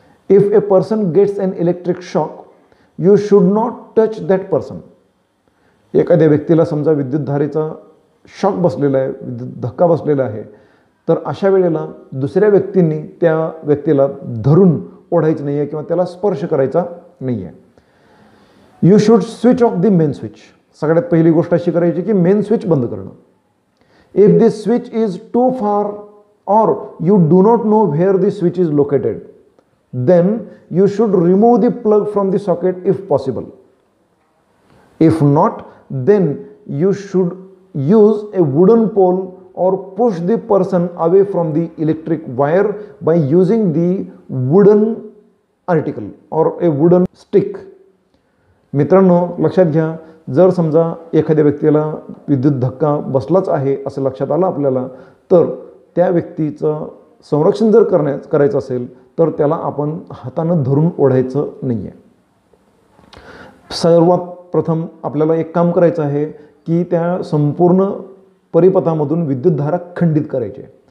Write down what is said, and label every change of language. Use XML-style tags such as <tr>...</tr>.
<en>If a person gets an electric shock you should not touch that person.</en> <mr>एखाद्या व्यक्तीला समजा विद्युतधारेचा shock बसलेला आहे, विद्युत धक्का बसलेला आहे, तर अशा वेळेला दुसऱ्या व्यक्तींनी त्या व्यक्तीला धरून ओढायचं नाही आहे किंवा त्याला स्पर्श करायचा नाही आहे.</mr> <en>You should switch off the main switch.</en> <mr>सगळ्यात पहिली गोष्ट अशी करायची की मेन स्विच बंद करणं.</mr> <en>If this switch is too far or you do not know where the switch is located, then you should remove the plug from the socket if possible. If not, then you should use a wooden pole or push the person away from the electric wire by using the wooden article or a wooden stick.</en> <mr>मित्रांनो, लक्षात घ्या, जर समजा एखाद्या व्यक्तीला विद्युत धक्का बसलाच आहे असं लक्षात आलं आपल्याला, तर त्या व्यक्तीचं संरक्षण जर करायचं असेल तर त्याला आपण हातानं धरून ओढायचं नाही आहे. सर्वात प्रथम आपल्याला एक काम करायचं आहे की त्या संपूर्ण परिपथामधून विद्युतधारा खंडित करायची आहे.</mr>